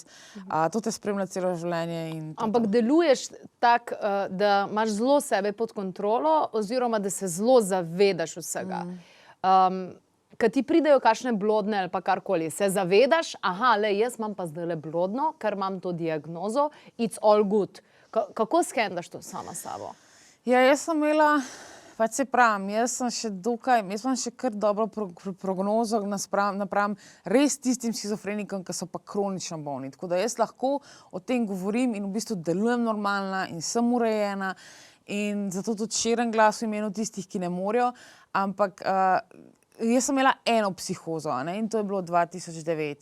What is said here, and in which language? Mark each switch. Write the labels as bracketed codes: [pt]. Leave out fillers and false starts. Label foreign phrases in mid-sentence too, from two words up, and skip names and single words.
[sl] To te spremlja celo življenje. Ampak deluješ tako, da imaš zelo sebe pod kontrolo oziroma da se zelo zavedaš vsega. Kad ti pridejo kakšne blodne ali pa karkoli, se zavedaš, jaz imam pa zdajle blodno, ker imam to diagnozo, [en] it's all good. [sl] Kako skendaš to sama s sabo? Ja, jaz sem imela, pač se pravim, jaz imam še kar dobro prognozo napram res tistim shizofrenikom, ki so pa kronično bolni. Tako da jaz lahko o tem govorim in v bistvu delujem normalna in sem urejena in zato tudi širim glas v imenu tistih, ki ne morejo, ampak jaz sem imela eno psihozo, in to je bilo 2009.